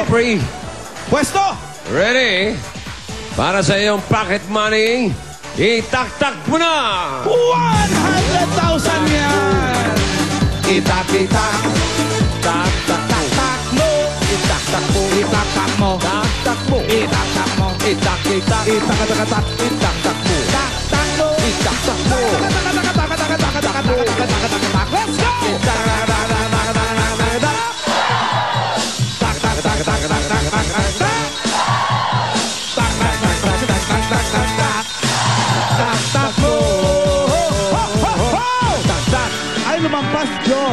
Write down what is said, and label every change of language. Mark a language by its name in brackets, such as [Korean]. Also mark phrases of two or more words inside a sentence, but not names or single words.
[Filipino] Joffrey. Pwesto! Ready? Para sa iyong pocket money, itaktak mo na! 100,000 yan! Itak-itak. Tak-tak-tak mo. Itak-tak mo. Itak-tak mo. Tak-tak mo. Itak-tak mo. Itak-itak. Itak-tak-tak. Itak-tak mo. Tak-tak mo. Itak-tak mo. Tak-tak-tak-tak-tak-tak-tak-tak-tak-tak-tak. [English] Let's go! [Filipino] Ay, lumampas, Job.